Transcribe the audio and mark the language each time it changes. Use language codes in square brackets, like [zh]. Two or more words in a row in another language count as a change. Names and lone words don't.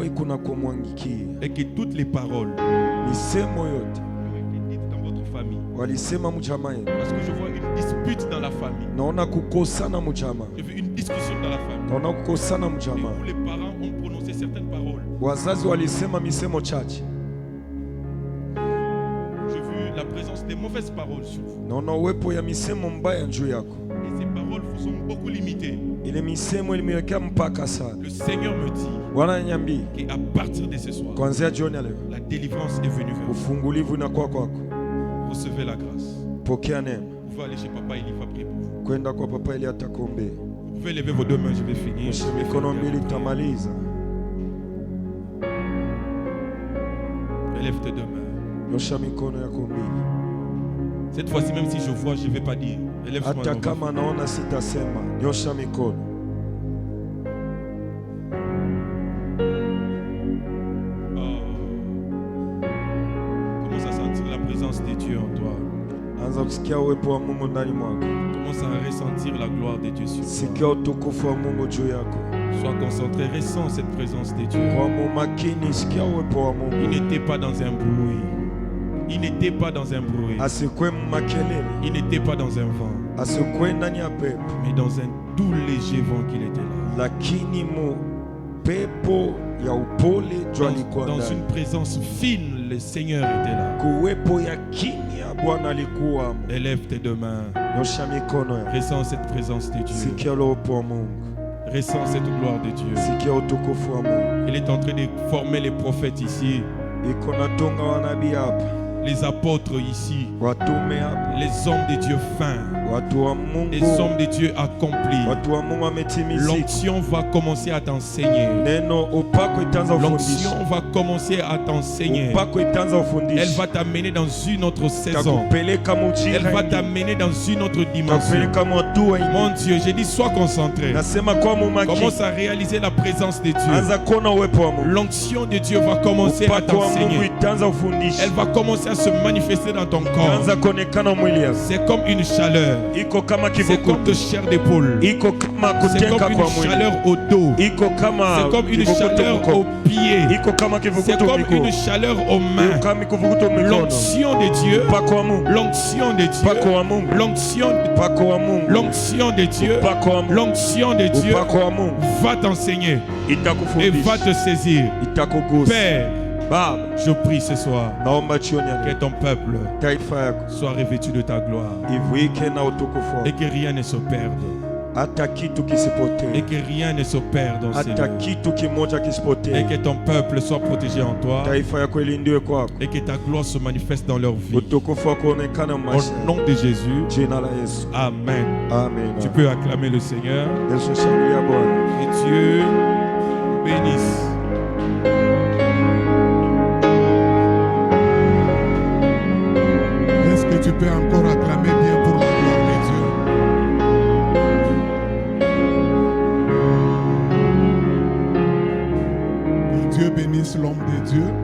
[fr] Et que toutes les paroles dites dans votre famille, parce que je vois une dispute dans la famille. J'ai vu une discussion dans la famille. Et où les parents ont prononcé certaines paroles. J'ai vu la mauvaises paroles sur vous. [sw] naona uwepo ya misemo mbaya juu yako. [fr] Et ces paroles sont beaucoup limitées. [sw] Ile misemo imewekea mpaka sana. [fr] Le Seigneur me dit [sw] Bwana ananiambia [fr] qu'à partir de ce soir, [sw] kuanzia jioni ya leo [fr] la délivrance est venue vers vous. [sw] ufungulivu unakuwa kwako. [fr] Recevez la grâce. [sw] Pokea neema. [fr] Vous pouvez aller chez Papa Eli, il va prier pour vous. [sw] Kwenda kwa papa ili atakuombea. [fr] Vous pouvez lever vos deux mains, je vais finir. [sw] Nyosha mikono mbili utamaliza. [fr] Lève tes deux mains. [sw] Nyosha mikono yako mbili. [fr] Cette fois-ci, même si je vois, je ne vais pas dire. Élève-moi. [sw] Hata kama naona sitasema. Nyosha mikono. [fr] Commence à sentir la présence de Dieu en toi. [sw] Anza kusikia uwepo wa Mungu ndani mwako. [fr] Commence à ressentir la gloire de Dieu sur toi. [sw] Sikia utukufu wa Mungu juu yako. [fr] Sois concentré, ressens cette présence de Dieu. [sw] Kwa makini sikia uwepo wa Mungu. [fr] Il n'était pas dans un bruit. Il n'était pas dans un bruit. [sw] Asikwe makelele. [fr] Il n'était pas dans un vent. [sw] Asikwe ndani ya pepo. [fr] Mais dans un doux léger vent qu'il était là. [sw] Lakini mu pepo ya upole jua alikuwa [fr] Dans [sw] ndani. [fr] une présence fine, le Seigneur était là. [sw] Kuwepo ya kimya Bwana alikuwa. [fr] Élève tes deux mains. [sw] Nyosha mikono yako. [fr] Ressens cette présence de Dieu. [sw] Sikia uwepo wa Mungu. [fr] Ressens cette gloire de Dieu. [sw] Sikia utukufu wa Mungu. [fr] Il est en train de former les prophètes ici, [sw] Iko natunga wanabii hapa. [fr] les apôtres ici, [sw] Watume hapa. [fr] les hommes de Dieu fins, [sw] Watu wa Mungu. [fr] les hommes de Dieu accomplis. [sw] Watu wa Mungu wametimizika. [fr] L'onction va commencer à t'enseigner. [sw] Neno upako itaanza ufundisho. [fr] L'onction va commencer à t'enseigner. [sw] Upako itaanza ufundisho. [fr] Elle va t'amener dans une autre saison. [sw] Takupeleka mujira. [fr] Elle va t'amener dans une autre dimension. [sw] Takupeleka mwatua ingine. [fr] Mon Dieu, j'ai dit sois concentré. [sw] Nasema kwa mumakini. [fr] Commence à réaliser la présence de Dieu. [sw] Anza kuona uwepo wa Mungu. [fr] L'onction de Dieu va commencer à [sw] Upako wa Mungu [fr] t'enseigner. [sw] itaanza ufundisho. [fr] Elle va commencer à se manifester dans ton corps. [sw] Itaanza kuonekana mwili yako. [fr] C'est comme une chaleur. [sw] Iko kama [fr] C'est comme [sw] kivukutu. [fr] de chair d'épaule. [sw] Iko kama [fr] C'est [sw] kutenga [fr] comme [sw] kwa [fr] une [sw] mwili. [fr] chaleur au dos. [sw] Iko kama [fr] C'est comme une [sw] kivukutu [fr] chaleur [sw] mko. [fr] aux pieds. [sw] Iko kama [fr] C'est [sw] kivukutu [fr] comme [sw] miko. [fr] une chaleur aux mains. [sw] Iko kama kivukutu mikono. [fr] L'onction de Dieu. [sw] Upako wa Mungu. [fr] L'onction de [sw] Upako [fr] Dieu. [sw] wa Mungu. [fr] L'onction [sw] Upako wa Mungu. [fr] L'onction de Dieu. [sw] Upako wa Mungu. [fr] L'onction de Dieu [sw] Upako wa Mungu. [fr] va t'enseigner et [sw] Itakufundisha. [fr] va te saisir. [sw] Itakugusa. [fr] Père, [sw] Baba, [fr] je prie ce soir [sw] naomba jioni ya [fr] que [sw] leo [fr] ton peuple [sw] taifa yako [fr] soit revêtu de ta gloire [sw] ivuike na utukufu [fr] et [sw] wako. [fr] que rien ne se perde. [sw] Hata kitu [fr] Et [sw] kisipotee. [fr] que rien ne se perde dans ces [sw] Hata [fr] lieux. [sw] kitu kimoja [fr] Et [sw] kisipotee. [fr] que ton peuple soit protégé en toi. [sw] Taifa yako ilindiwe kwako. [fr] Et que ta gloire se manifeste dans leur vie. [sw] Utukufu wako uonekane [fr] Au [sw] maisha. [fr] nom de Jésus. [sw] Jina la Yesu. [fr] Amen. [sw] Amen. [fr] Tu peux acclamer le Seigneur. [sw] Yesu shangilia Bwana. [fr] Que Dieu bénisse. Est-ce que tu peux encore acclamer bien pour la gloire de Dieu? Que Dieu bénisse l'homme de Dieu.